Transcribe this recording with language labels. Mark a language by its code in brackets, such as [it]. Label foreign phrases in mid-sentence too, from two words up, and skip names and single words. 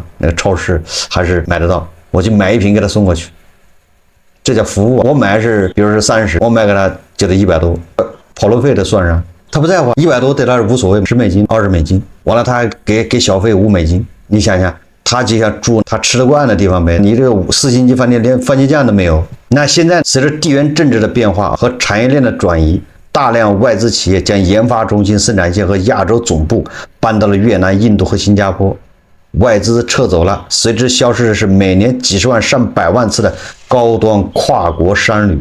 [zh] 那個超市還是買得到，我就買一瓶給他送過去。這叫服務。我買是比如是30，我賣給他就得100多，跑路費得算上。他不在乎，100多對他是無所謂，10美金、20美金，完了他還給小費5美金。你想想，他就像住他吃得慣的地方唄。你這個4星級飯店連番茄醬都沒有。那現在隨着地緣政治的變化和產業鏈的轉移，大量外資企業將研發中心、生產線和亞洲總部搬到了越南、印度和新加坡。外資撤走了，隨之消失的是每年幾十萬、上百萬次的高端跨國商旅。